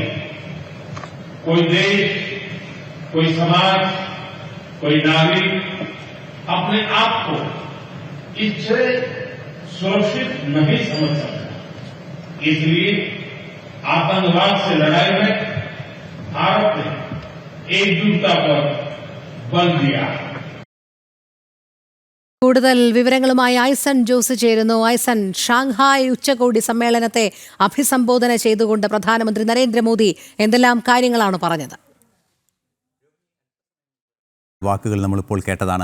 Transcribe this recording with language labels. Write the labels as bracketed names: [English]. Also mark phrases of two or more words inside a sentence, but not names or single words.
[Hindi] कोई देश, कोई समाज, कोई नागरिक अपने आप को इससे सुरक्षित नहीं समझ सकता। इसलिए आतंकवाद से लड़ाई में भारत ने एकजुटता पर बल दिया। [Malayalam] കൂടുതൽ വിവരങ്ങളുമായി ഐസൺ ജോസ് ചേരുന്നു. ഐസൺ, ഷാങ്ഹായ് ഉച്ചകോടി സമ്മേളനത്തെ അഭിസംബോധന ചെയ്തുകൊണ്ട് പ്രധാനമന്ത്രി നരേന്ദ്രമോദി എന്തെല്ലാം കാര്യങ്ങളാണ് പറഞ്ഞത്? വാക്കുകൾ നമ്മളിപ്പോൾ കേട്ടതാണ്.